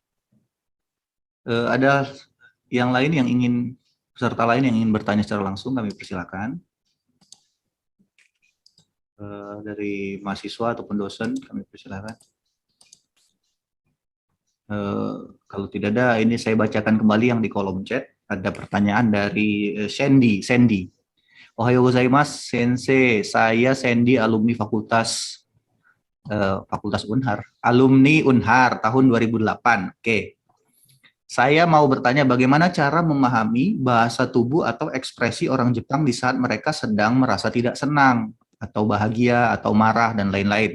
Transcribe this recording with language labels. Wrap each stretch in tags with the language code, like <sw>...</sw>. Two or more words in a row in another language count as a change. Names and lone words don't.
<id>Ada yang lain yang ingin, peserta lain yang ingin bertanya secara langsung, kami persilakan. Dari mahasiswa ataupun dosen, kami persilakan. Kalau tidak ada, ini saya bacakan kembali yang di kolom chat. Ada pertanyaan dari Sandy.</id> <ja>おはようございます、先生.</ja> <id>Saya Sandy, alumni Fakultas Unhar. Alumni Unhar tahun 2008. Oke. Saya mau bertanya bagaimana cara memahami bahasa tubuh atau ekspresi orang Jepang di saat mereka sedang merasa tidak senang, atau bahagia, atau marah, dan lain-lain.</id>